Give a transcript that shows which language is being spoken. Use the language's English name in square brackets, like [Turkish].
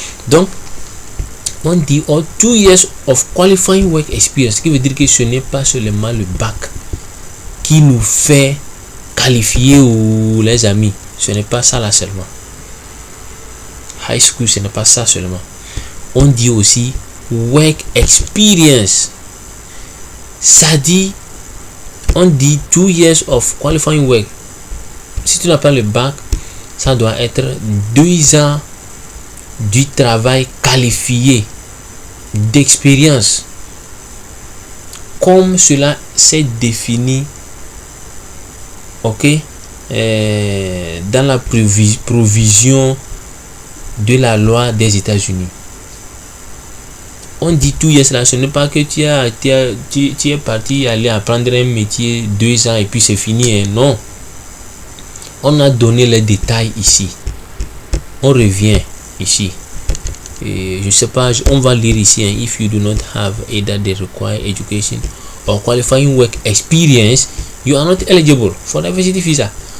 [French] Donc on dit [English] 2 years of qualifying work experience, [French] ce qui veut dire que ce n'est pas seulement le bac qui nous fait qualifier ou les amis. Ce n'est pas ça là seulement. High school, ce n'est pas ça seulement. On dit aussi work experience. Ça dit [English] On dit 2 years of qualifying work. [French] Si tu n'as pas le bac, ça doit être 2 ans du travail qualifié, d'expérience, comme cela s'est défini, ok, dans la provision de la loi des États-Unis. On dit tout yes là, ce n'est pas que tu es parti aller apprendre un métier 2 ans et puis c'est fini, hein. Non. On a donné les détails ici. On revient ici. Et je sais pas, on va lire ici, hein. [English] If you do not have either the required education or qualifying work experience, you are not eligible for the diversity visa.